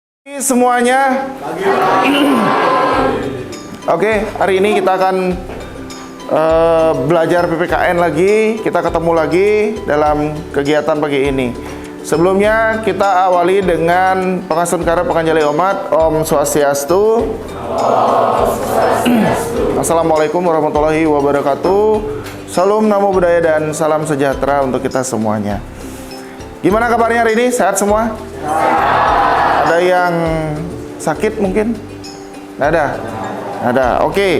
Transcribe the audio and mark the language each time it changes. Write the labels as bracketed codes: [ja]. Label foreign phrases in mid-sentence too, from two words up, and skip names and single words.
[id] Semuanya. Oke, hari ini kita akan belajar PPKN lagi. Kita ketemu lagi dalam kegiatan pagi ini. Sebelumnya kita awali dengan pengasun karep penganjali umat. [sa] Om Swastiastu. [ar] Assalamualaikum warahmatullahi wabarakatuh. [id] Salam [pi] namo buddhaya [id] dan salam sejahtera untuk kita semuanya. Gimana kabarnya hari ini? Sehat semua? Ada yang sakit mungkin? Nggak ada? Ada. Oke.